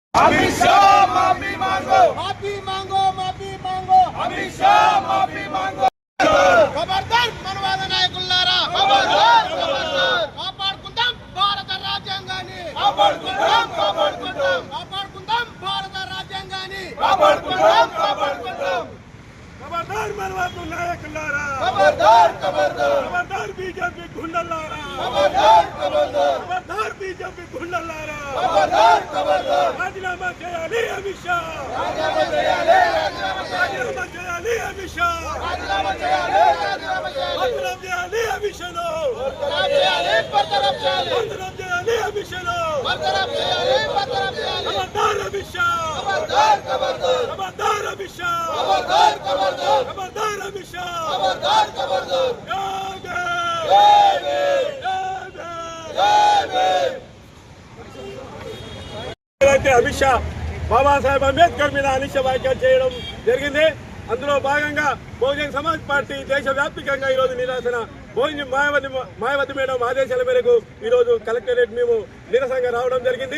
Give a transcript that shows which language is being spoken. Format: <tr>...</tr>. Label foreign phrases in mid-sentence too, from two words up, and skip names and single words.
<hi>अमित शाह माफी मांगो, माफी मांगो, माफी मांगो, अमित शाह माफी मांगो।</hi> <te>ఖబర్దార్ మనువాద నాయకుల్లారా, ఖబర్దార్ ఖబర్దార్ కాపాడుకుందాం భారత రాజ్యాంగాన్ని, కాపాడుకుందాం కాపాడుకుందాం కాపాడుకుందాం భారత రాజ్యాంగాన్ని, కాపాడుకుందాం కాపాడుకుందాం। ఖబర్దార్ మనువాద నాయకుల్లారా, खबरदार खबरदार ఖబర్దార్ బీజేపీ గూండల్లారా, खबरदार खबरदार ఖబర్దార్ బీజేపీ గూండల్లారా, खबरदार खबरदार। राजीनामा చేయాలి అమిత్ షా, राजीनामा చేయాలి, రాజీనామా చేయాలి అమిత్ షా, రాజీనామా చేయాలి, రాజీనామా చేయాలి, బర్తరఫ్ చేయాలి అమిత్ షాను, బర్తరఫ్ చేయాలి, బర్తరఫ్ చేయాలి, బర్తరఫ్ చేయాలి అమిత్ షాను, బర్తరఫ్ చేయాలి, బర్తరఫ్ చేయాలి। खबरदार अमित शाह, खबरदार खबरदार खबरदार अमित शाह, खबरदार खबरदार खबरदार अमित शाह, खबरदार खबरदार।</te> <hi>जय भीम, जय भीम।</hi> <te>అయితే అమిత్ షా బాబాసాహెబ్ అంబేద్కర్ మీద అనిశ్చ వ్యాఖ్యలు చేయడం జరిగింది. అందులో భాగంగా బహుజన్ సమాజ్ పార్టీ దేశవ్యాప్తంగా ఈరోజు నిరసన మాయావతి మేడం ఆదేశాల మేరకు ఈరోజు కలెక్టరేట్ మేము నిరసనగా రావడం జరిగింది.</te>